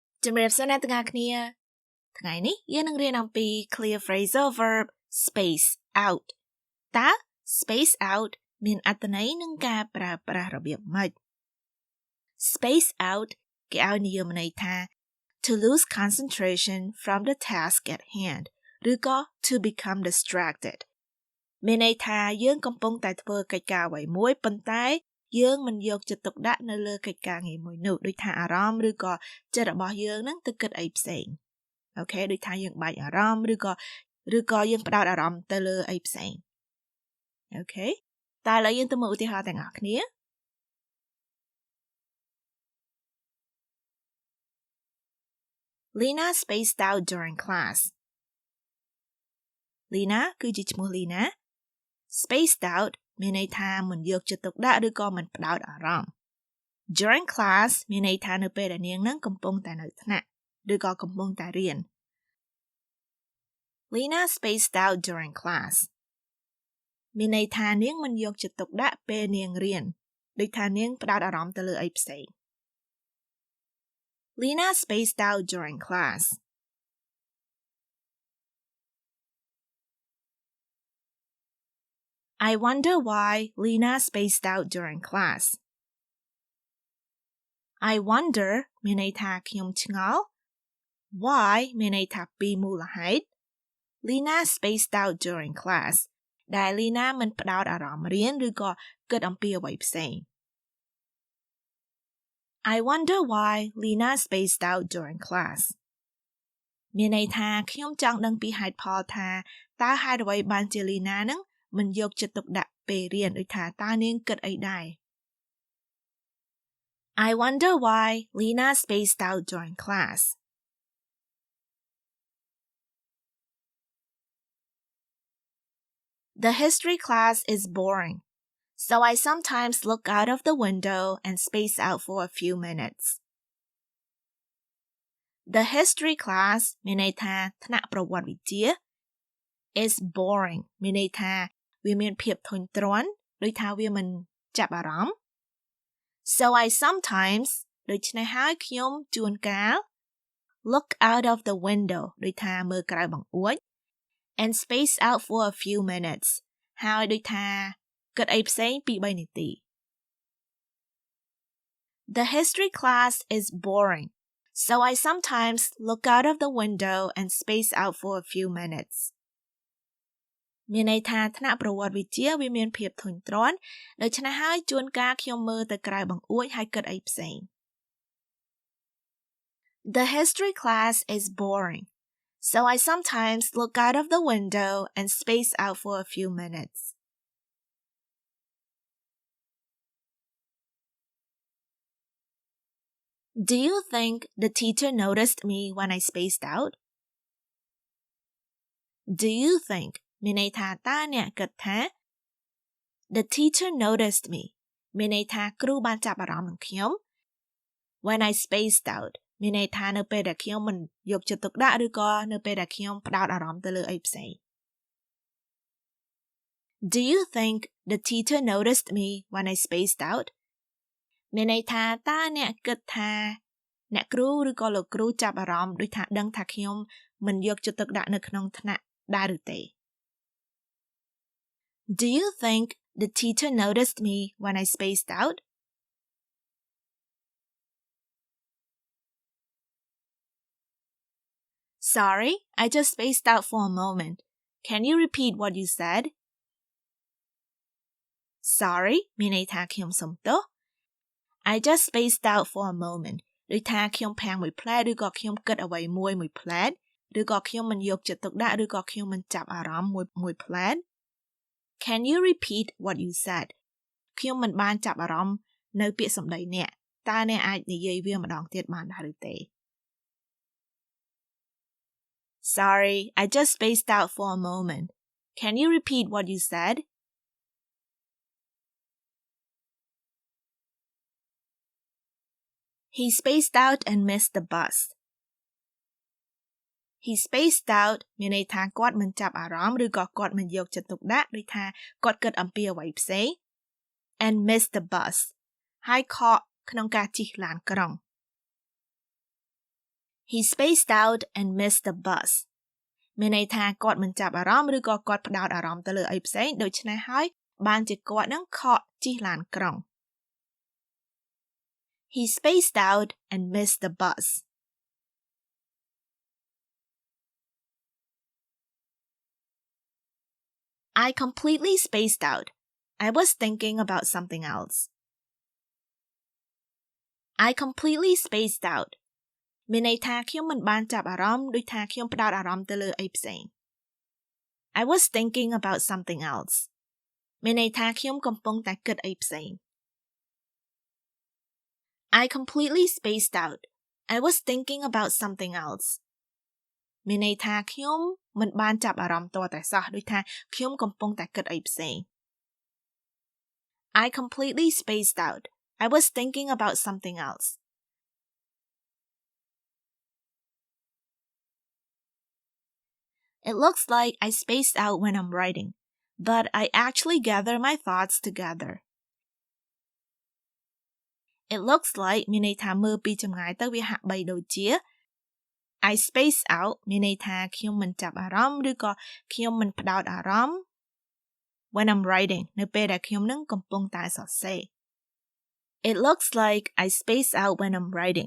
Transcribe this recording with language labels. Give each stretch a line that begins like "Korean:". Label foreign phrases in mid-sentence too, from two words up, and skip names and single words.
Khmer: ជំរាបសួរអ្នកទាំងអស់គ្នាថ្ងៃនេះយើងនឹងរៀនអំពី
English: clear phrasal verb space out
Khmer: តើ
English: space out
Khmer: មានអត្ថន័យនិងការប្រើប្រាស់របៀបម៉េច space out គេឲ្យនិយមន័យថា
English: to lose concentration from the task at hand
Khmer: ឬក៏
English: to become distracted
Khmer: មានន័យថាយើងកំពុងតែធ្វើកិច្ចការអ្វីមួយប៉ុន្តែយើងមិនយកចិត្តទុកដាក់នៅលើកិច្ចការងារមួយនោះដូចថាអារម្មណ៍ឬក៏ចិត្តរបស់យើងនឹងទៅគិតអីផ្សេងអូខេដូចថាយើងបែកអារម្មណ៍ឬក៏យើងផ្ដោតអារម្មណ៍ទៅលើអីផ្សេងអូខេតើឥឡូវយើងទៅមើលឧទាហរណ៍ទាំងអស់គ្នា
English: Lena spaced out during class
Khmer: Lena គឺជាឈ្មោះ
English: Lena spaced out
Khmer: មានន័យថាមិនយកចិត្តទុកដាក់ឬក៏មិនផ្ដោតអារម្មណ៍
English: During class
Khmer: មានន័យថានៅពេលដែលនាងនឹងកំពុងតែនៅថ្នាក់ឬក៏កំពុងតែរៀន
English: Lena spaced out during class
Khmer: មានន័យថានាងមិនយកចិត្តទុកដាក់ពេលនាងរៀនដូចថានាងផ្ដោតអារម្មណ៍ទៅលើអីផ្សេង
English: Lena spaced out during class I wonder why Lena spaced out during class. I wonder
Khmer: មានន័យថាខ្ញុំឆ្ងល់ why មានន័យថាពីមូលហេតុ
English: Lena spaced out during class
Khmer: ដែល Lena មិនផ្ដោតអារម្មណ៍រៀនឬក៏គិតអំពីអ្វីផ្សេង
English: I wonder why Lena spaced out during class
Khmer: មានន័យថាខ្ញុំចង់ដឹងពីហេតុផលថាតើហេតុអ្វីបានជា Lena នឹងមិនយកចិត្តទុកដាក់ពេលរៀនដូចថាតើនាងគិតអីដែរ
English: I wonder why Lena spaced out during class. The history class is boring, so I sometimes look out of the window and space out for a few minutes. The history class
Khmer: មានន័យថាថ្នាក់ប្រវត្តិវិទ្យា
English: is boring
Khmer: មានន័យថាវាមានភាពធុញទ្រា ន់ដូចថាវាមិនចាប់អារម្មណ៍
English: So I sometimes
Khmer: ដូច្នេះហើយខ្ញុំជួនកាល
English: look out of the window
Khmer: ដូចថាមើលក្រៅបង្អួច
English: and space out for a few minutes
Khmer: ហើយដូចថាគិតអីផ្សេង 2-3 នាទី
English: The history class is boring, so I sometimes look out of the window and space out for a few minutes.
Khmer: មានន័យថាថ្នាក់ប្រវត្តិវិទ្យាវាមានភាពធុញទ្រាន់ដូច្នេះហើយជួនកាលខ្ញុំមើលទៅក្រៅបង្អួចហើយគិតអីផ្សេង
English: The history class is boring, so I sometimes look out of the window and space out for a few minutes. Do you think the teacher noticed me when I spaced out? Do you think
Khmer: មានន័យថាតើអ្នកគិតថា
English: The teacher noticed me
Khmer: មានន័យថាគ្រូបានចាប់អារម្មណ៍នឹងខ្ញុំ
English: When I spaced out
Khmer: មានន័យថានៅពេលដែលខ្ញុំមិនយកចិត្តទុកដាក់ឬក៏នៅពេលដែលខ្ញុំផ្ដោតអារម្មណ៍ទៅលើអីផ្សេង
English: Do you think the teacher noticed me when I spaced out
Khmer: មានន័យថាតើអ្នកគិតថាអ្នកគ្រូឬក៏លោកគ្រូចាប់អារម្មណ៍ដូចថាដឹងថាខ្ញុំមិនយកចិត្តទុកដាក់នៅក្នុងថ្នាក់ដែរឬទេ
English: Do you think the teacher noticed me when I spaced out? Sorry, I just spaced out for a moment. Can you repeat what you said?
Khmer: Sorry មានន័យថាខ្ញុំសុំទោស
English: I just spaced out for a moment
Khmer: ដូចថាខ្ញុំភាំងមួយផ្លែតឬក៏ខ្ញុំគិតអ្វីមួយផ្លែតឬក៏ខ្ញុំមិនយកចិត្តទុកដាក់ឬក៏ខ្ញុំមិនចាប់អារម្មណ៍មួយផ្លែត
English: Can you repeat what you said?
Khmer: ខ្ញុំមិនបានចាប់អារម្មណ៍នៅពាក្យសម្ដីអ្នកតើអ្នកអាចនិយាយវាម្ដងទៀតបានដែរឬទេ
English: Sorry, I just spaced out for a moment. Can you repeat what you said? He spaced out and missed the bus. He spaced out
Khmer: មានន័យថាគាត់មិនចាប់អារម្មណ៍ឬក៏គាត់មិនយកចិត្តទុកដាក់ដូចថាគាត់គិតអំពីអ្វីផ្សេង
English: and missed the bus
Khmer: ហើយខកក្នុងការជិះឡានក្រុង
English: He spaced out and missed the bus
Khmer: មានន័យថាគាត់មិនចាប់អារម្មណ៍ឬក៏គាត់ផ្ដោតអារម្មណ៍ទៅលើអីផ្សេងដូច្នេះហើយបានជាគាត់នឹងខកជិះឡានក្រុង
English: He spaced out and missed the bus I completely spaced out. I was thinking about something else. I completely spaced out.
Khmer: មានន័យថាខ្ញុំមិនបានចាប់អារម្មណ៍ដូចថាខ្ញុំផ្ដោតអារម្មណ៍ទៅលើអីផ្សេង
English: I was thinking about something else.
Khmer: មានន័យថាខ្ញុំកំពុងតែគិតអីផ្សេង
English: I completely spaced out. I was thinking about something else.
Khmer: មានន័យថាខ្ញុំមិនបានចាប់អារម្មណ៍ទាល់តែសោះដូចថាខ្ញុំកំពុងតែគិតអីផ្សេង
English: I completely spaced out. I was thinking about something else. It looks like I spaced out when I'm writing, but I actually gather my thoughts together. It looks like
Khmer: មានន័យថាមើលពីចម្ងាយទៅវាហាក់បីដូចជា
English: I space out
Khmer: មានន័យថាខ្ញុំមិនចាប់អារម្មណ៍ឬក៏ខ្ញុំមិនផ្ដោតអារ
English: ម្មណ៍ when I'm writing
Khmer: នៅពេលដែលខ្ញុំនឹងកំពុងតែសរសេរ
English: It looks like I space out when I'm writing